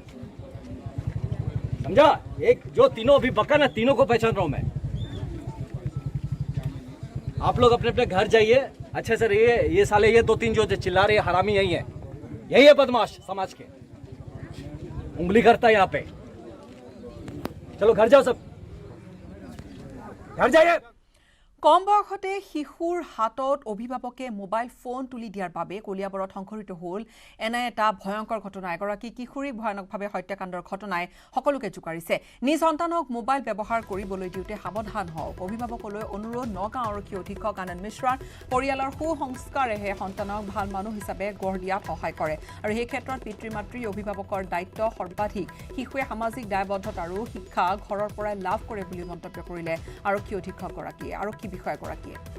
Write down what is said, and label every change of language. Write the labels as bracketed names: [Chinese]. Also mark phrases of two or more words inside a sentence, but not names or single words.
[Hindi] समझा एक जो तीनों अभी बका ना तीनों को पहचान रहा हूं मैं आप लोग अपने अपने घर जाइए अच्छे से रहिए ये साले ये 2-3 जो चिल्ला रहे हरामी यही है बदमाश समाज के उंगली करता है यहाँ पे चलो घर जाओ सब घर जाइए [Assamese] কম বয়সতে শিশুৰ হাতত অভিভাৱকে মোবাইল ফোন তুলি দিয়াৰ বাবে কলিয়াবৰত সংঘটিত হ'ল এনে এটা ভয়ংকৰ ঘটনা এগৰাকী কিশোৰীক ভয়ানকভাৱে হত্যাকাণ্ডৰ ঘটনাই সকলোকে জোকাৰিছে নিজ সন্তানক মোবাইল ব্যৱহাৰ কৰিবলৈ দিওঁতে সাৱধান হওক অভিভাৱকলৈ অনুৰোধ নগাঁও আৰক্ষী অধীক্ষক আনন্দ মিশ্ৰাৰ পৰিয়ালৰ সুসংস্কাৰেহে সন্তানক ভাল মানুহ হিচাপে গঢ় দিয়াত সহায় কৰে আৰু সেই ক্ষেত্ৰত পিতৃ মাতৃ অভিভাৱকৰ দায়িত্ব সৰ্বাধিক শিশুৱে সামাজিক দায়বদ্ধতা আৰু শিক্ষা ঘৰৰ পৰাই লাভ কৰে বুলি মন্তব্য কৰিলে আৰক্ষী অধীক্ষকগৰাকীয়ে আৰক্ষী বিষয়াগৰাকীয়ে